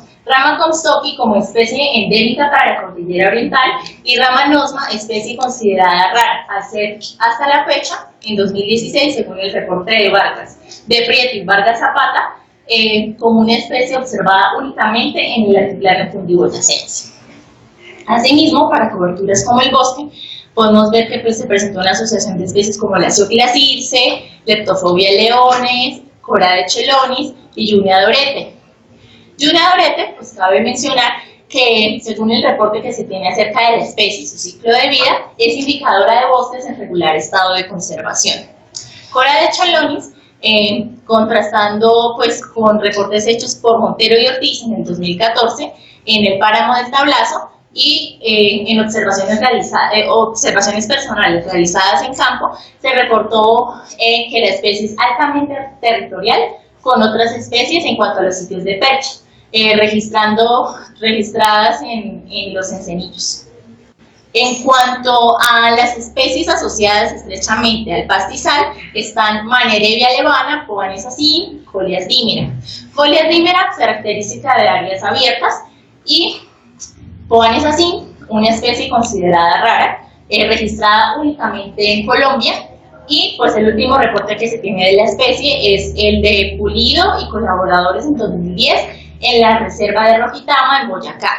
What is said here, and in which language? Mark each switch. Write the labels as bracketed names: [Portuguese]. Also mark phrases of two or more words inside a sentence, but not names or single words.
[Spanish] Rama comstocki como especie endémica para la cordillera oriental y Ramanosma especie considerada rara, al ser hasta la fecha, en 2016, según el reporte de Prieto y Vargas Zapata, como una especie observada únicamente en el altiplano cundiboyacense. Asimismo, para coberturas como el bosque, podemos ver que se presentó una asociación de especies como la Ciopila circe, Leptophobia leones, Cora de chelonis y Junia dorete. Junia dorete, pues cabe mencionar que, según el reporte que se tiene acerca de la especie y su ciclo de vida, es indicadora de bosques en regular estado de conservación. Cora de Chalonis, contrastando pues con reportes hechos por Montero y Ortiz en el 2014 en el páramo del Tablazo y en observaciones personales realizadas en campo, se reportó que la especie es altamente territorial con otras especies en cuanto a los sitios de percha, registradas en los encenillos. En cuanto a las especies asociadas estrechamente al pastizal, están Manerevia levana, Poanis así, Folias dímera. Folias dímera, característica de áreas abiertas, y Poanis así, una especie considerada rara, registrada únicamente en Colombia, y pues el último reporte que se tiene de la especie es el de Pulido y colaboradores en 2010 en la reserva de Rojitama, en Boyacá.